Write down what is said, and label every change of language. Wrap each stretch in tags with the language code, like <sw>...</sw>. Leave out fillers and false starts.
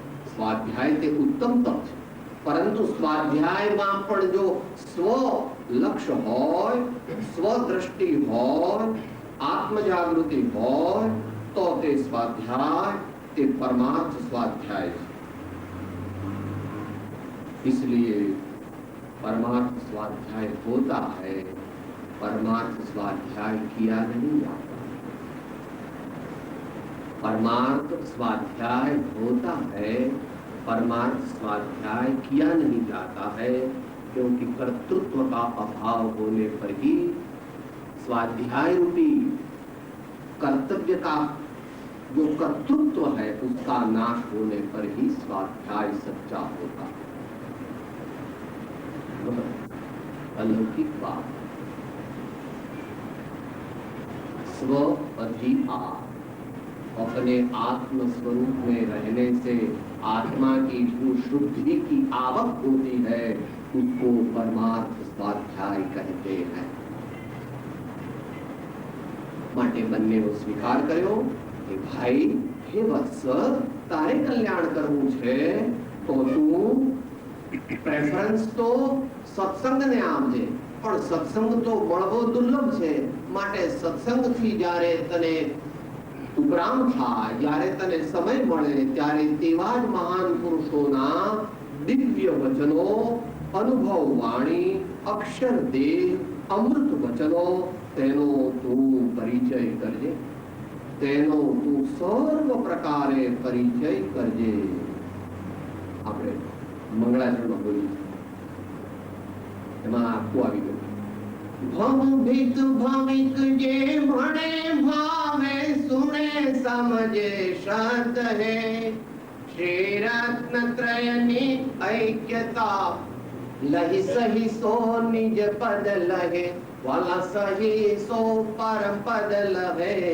<gu>સ્વાધ્યાય તે ઉત્તમ તપ છે. પરંતુ સ્વાધ્યાયમાં પણ જો સ્વ લક્ષ્ય હોય, સ્વદ્રષ્ટિ હોય, આત્મજાગૃતિ હોય તો તે સ્વાધ્યાય તે</gu> <hi>परमार्थ स्वाध्याय है. इसलिए परमार्थ स्वाध्याय होता है, परमार्थ स्वाध्याय किया नहीं जाता. परमार्थ स्वाध्याय होता है, परमार्थ स्वाध्याय किया नहीं जाता है, क्योंकि कर्तृत्व का अभाव होने पर ही स्वाध्याय रूपी कर्तव्य का जो कर्तृत्व है उसका नाश होने पर ही स्वाध्याय सच्चा होता है. अलौकिक बात. स्व अधिकार, अपने आत्म स्वरूप में रहने से आत्मा की जो शुद्धि की आवक होती है उसको परमार्थ स्वाध्याय कहते हैं.</hi> <gu>માટે બંનેનો સ્વીકાર કર્યો કે ભાઈ, હે વત્સ, તારે કલ્યાણ કરવું છે તો તું પ્રેફરન્સ તો સત્સંગને આપજે. પણ સત્સંગ તો મળવો દુર્લભ છે. માટે સત્સંગથી જ્યારે તને ઉપરામ થાય, જ્યારે તને સમય મળે ત્યારે તેવા જ મહાન પુરુષોના દિવ્ય વચનો, અનુભવ વાણી, અક્ષર દેહ, અમૃત વચનો તેનો તું પરિચય કરજે. તેનો તું સર્વ પ્રકારે પરિચય કરજે. આપણે મંગળાચરણમાં બોલ્યું, એમાં આખું આવી ગયું. ભમિત ભમિત જે ભણે ભાવે સુણે સમજે શબ્દ હે, શ્રી રત્ન ત્રયની ऐक्यता लहि सही सो निज पद लहे, वाला सही सो परम पद लहे.</gu>